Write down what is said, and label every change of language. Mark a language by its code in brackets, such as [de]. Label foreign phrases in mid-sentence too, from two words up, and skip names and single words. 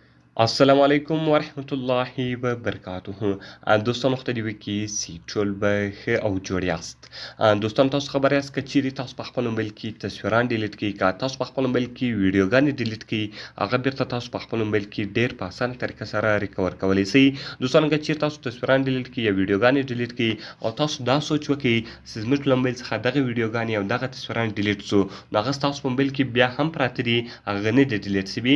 [ps] السلام علیکم ورحمت الله وبرکاته. دوستان مختلفی که سی ټول به ښه او جوړ یاست. دوستان تاسو خبر یاست که چیرې تاسو په خپل موبایل کې تصویران ډیلیټ کړئ، که تاسو په خپل موبایل کې ویډیوګانې ډیلیټ کړئ، هغه بیرته تاسو په خپل موبایل کې ډیر په اسانه طریقه سره ریکور کولی شئ. دوستان که چیرې تاسو تصویران ډیلیټ کړئ یا ویډیوګانې ډیلیټ کړئ او تاسو دا سوچ وکړئ چې زموږ له موبایل څخه دغه ویډیوګانې او دغه تصویران ډیلیټ شو، نو هغه ستاسو په موبایل کې بیا هم پراته دي، هغه نه دي ډیلیټ شوي.